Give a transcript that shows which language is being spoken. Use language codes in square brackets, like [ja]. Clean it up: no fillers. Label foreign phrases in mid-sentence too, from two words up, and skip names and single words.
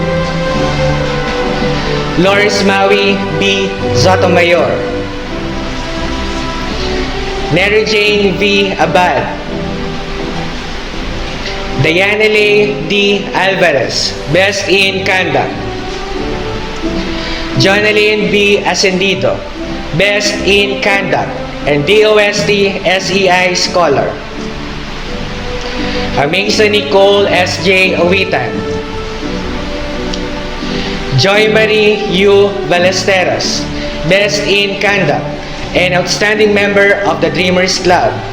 [en] Loris Maui B. Sotomayor, Mary Jane V. Abad, Dianele D. Alvarez, Best in Conduct. Jonalyn B. Ascendido, Best in Conduct and DOST SEI Scholar. Amisa Nicole S.J. Awitan, Joy Marie U. Ballesteros, Best in Conduct and Outstanding Member of the Dreamers Club.